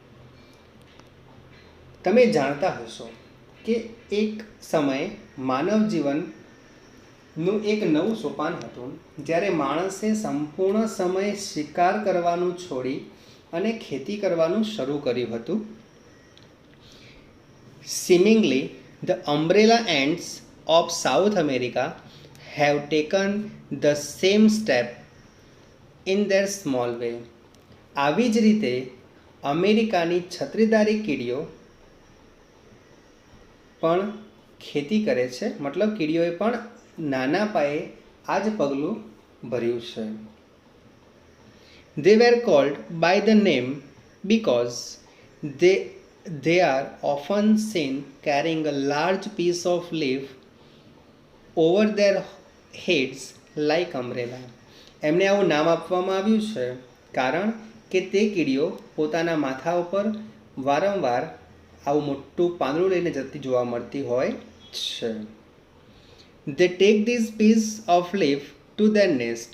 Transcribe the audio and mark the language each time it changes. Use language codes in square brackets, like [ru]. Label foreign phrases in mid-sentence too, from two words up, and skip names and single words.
[gu] તમે જાણતા હશો કે એક સમયે માનવ જીવનનું એક નવું સોપાન હતું જ્યારે માણસે સંપૂર્ણ સમય શિકાર કરવાનું છોડી અને ખેતી કરવાનું શરૂ કર્યું હતું. [en] Seemingly, the umbrella ants of South America have taken the same step in their small way. [gu] આવી જ રીતે અમેરિકાની છત્રીદારી કીડીઓ પણ ખેતી કરે છે, મતલબ કીડીઓએ પણ નાના પાયે આ જ પગલું ભર્યું છે. [en] They were called by the name because they are often seen carrying a large piece of leaf over their heads like umbrella. [gu] એમને આવું નામ આપવામાં આવ્યું છે કારણ કે તે કીડીઓ પોતાના માથા ઉપર વારંવાર આવું મોટું પાંદડું લઈને જતી જોવા મળતી હોય છે. [en] They take this piece of leaf to their nest.